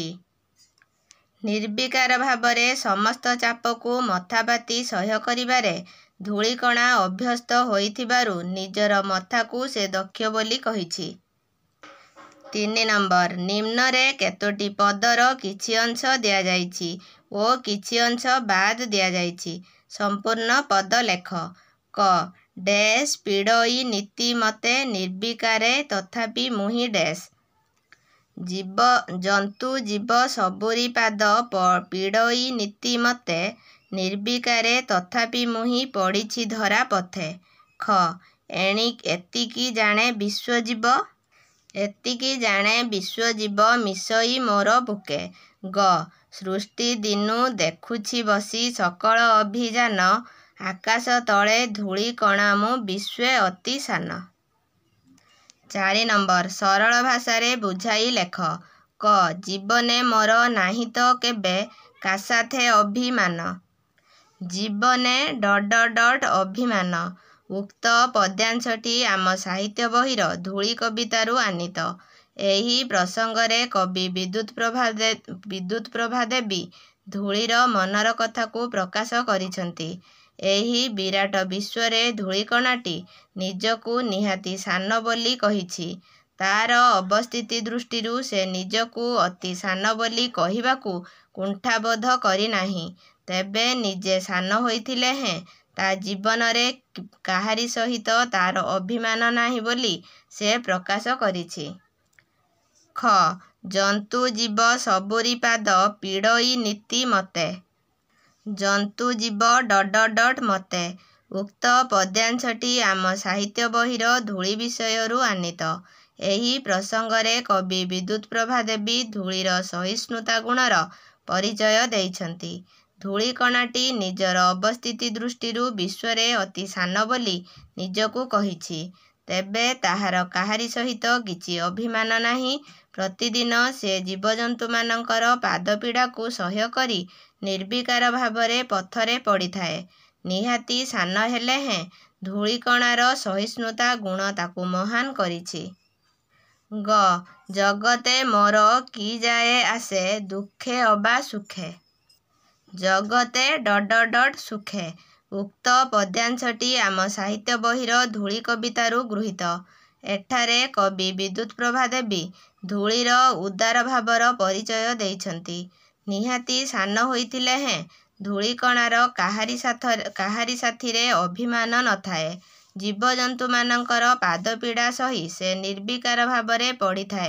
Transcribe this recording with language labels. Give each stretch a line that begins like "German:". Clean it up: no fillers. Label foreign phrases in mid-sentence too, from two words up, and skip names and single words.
Odia: ନିର୍ବିକାର ଭାବରେ ସମସ୍ତ ଚାପକୁ ମଥାପାତି ସହ୍ୟ କରିବାରେ ଧୂଳିକଣା ଅଭ୍ୟସ୍ତ ହୋଇଥିବାରୁ ନିଜର ମଥାକୁ ସେ ଦକ୍ଷ ବୋଲି କହିଛି। 3 ନମ୍ବର ନିମ୍ନରେ କେତୋଟି ପଦର କିଛି ଅଂଶ ଦିଆ ଯାଇଛି ଓ କିଛି ଅଂଶ ବାଦ ଦିଆ ଯାଇଛି। ସମ୍ପୂର୍ଣ୍ଣ ପଦ ଲେଖ। କ ଡ୍ୟାସ ପୀଡ଼ଇ ନୀତି ମତେ ନିର୍ବିକାରେ ତଥାପି ମୁହିଁ ଡ୍ୟାସ। ଜୀବ ଜନ୍ତୁ ଜୀବ ସବୁରି ପାଦ ପୀଡ଼ଇ ନୀତି ମତେ ନିର୍ବିକାରେ ତଥାପି ମୁହିଁ ପଡ଼ିଛି ଧରା ପଥେ। ଖ ଏତିକି ଜାଣେ ବିଶ୍ୱଜୀବ ଏତିକି ଜାଣେ ବିଶ୍ୱଜୀବ ମିଶଇ ମୋର ବୁକେ। ଗ ସୃଷ୍ଟି ଦିନୁ ଦେଖୁଛି ବସି ସକଳ ଅଭିଯାନ ଆକାଶ ତଳେ ଧୂଳିକଣା ମୁଁ ବିଶ୍ୱେ ଅତି ସାନ। 4 ନମ୍ବର ସରଳ ଭାଷାରେ ବୁଝାଇ ଲେଖ। କ ଜୀବନେ ମୋର ନାହିଁ ତ କେବେ କା ସାଥେ ଅଭିମାନ। ଜୀବନେ ... ଅଭିମାନ। ଉକ୍ତ ପଦ୍ୟାଂଶଟି ଆମ ସାହିତ୍ୟ ବହିର ଧୂଳି କବିତାରୁ ଆନୀତ। ଏହି ପ୍ରସଙ୍ଗରେ କବି ବିଦ୍ୟୁତ ପ୍ରଭା ଦେବୀ ଧୂଳିର ମନର କଥାକୁ ପ୍ରକାଶ କରିଛନ୍ତି। ଏହି ବିରାଟ ବିଶ୍ୱରେ ଧୂଳିକଣାଟି ନିଜକୁ ନିହାତି ସାନ ବୋଲି କହିଛି। ତାର ଅବସ୍ଥିତି ଦୃଷ୍ଟିରୁ ସେ ନିଜକୁ ଅତି ସାନ ବୋଲି କହିବାକୁ କୁଣ୍ଠାବୋଧ କରି ନାହିଁ। ତେବେ ନିଜେ ସାନ ହୋଇଥିଲେ ହେଁ ତା ଜୀବନରେ କାହାରି ସହିତ ତାର ଅଭିମାନ ନାହିଁ ବୋଲି ସେ ପ୍ରକାଶ କରିଛି। ଖ ଜନ୍ତୁ ଜୀବ ସବୁରି ପାଦ ପୀଡ଼ଇ ନୀତି ମତେ। ଜନ୍ତୁ ଜୀବ ... ମତେ। ଉକ୍ତ ପଦ୍ୟାଂଶଟି ଆମ ସାହିତ୍ୟ ବହିର ଧୂଳି ବିଷୟରୁ ଆନୀତ। ଏହି ପ୍ରସଙ୍ଗରେ କବି ବିଦ୍ୟୁତ ପ୍ରଭା ଦେବୀ ଧୂଳିର ସହିଷ୍ଣୁତା ଗୁଣର ପରିଚୟ ଦେଇଛନ୍ତି। ଧୂଳିକଣାଟି ନିଜର ଅବସ୍ଥିତି ଦୃଷ୍ଟିରୁ ବିଶ୍ୱରେ ଅତି ସାନ ବୋଲି ନିଜକୁ କହିଛି। ତେବେ ତାହାର କାହାରି ସହିତ କିଛି ଅଭିମାନ ନାହିଁ। ପ୍ରତିଦିନ ସେ ଜୀବଜନ୍ତୁ ମାନଙ୍କର ପାଦ ପୀଡ଼ାକୁ ସହ୍ୟ କରି ନିର୍ବିକାର ଭାବରେ ପଥରେ ପଡ଼ିଥାଏ। ନିହାତି ସାନ ହେଲେ ହେଁ ଧୂଳିକଣାର ସହିଷ୍ଣୁତା ଗୁଣ ତାକୁ ମହାନ କରିଛି। ଗ ଜଗତେ ମୋର କି ଯାଏ ଆସେ ଦୁଃଖେ ଅବା ସୁଖେ। ଜଗତେ ... ସୁଖେ। ଉକ୍ତ ପଦ୍ୟାଂଶଟି ଆମ ସାହିତ୍ୟ ବହିର ଧୂଳି କବିତାରୁ ଗୃହୀତ। ଏଠାରେ କବି ବିଦ୍ୟୁତ ପ୍ରଭା ଦେବୀ ଧୂଳିର ଉଦାର ଭାବର ପରିଚୟ ଦେଇଛନ୍ତି। ନିହାତି ସାନ ହୋଇଥିଲେ ହେଁ ଧୂଳିକଣାର କାହାରି ସାଥିରେ ଅଭିମାନ ନଥାଏ। ଜୀବଜନ୍ତୁମାନଙ୍କର ପାଦପୀଡ଼ା ସହି ସେ ନିର୍ବିକାର ଭାବରେ ପଡ଼ିଥାଏ।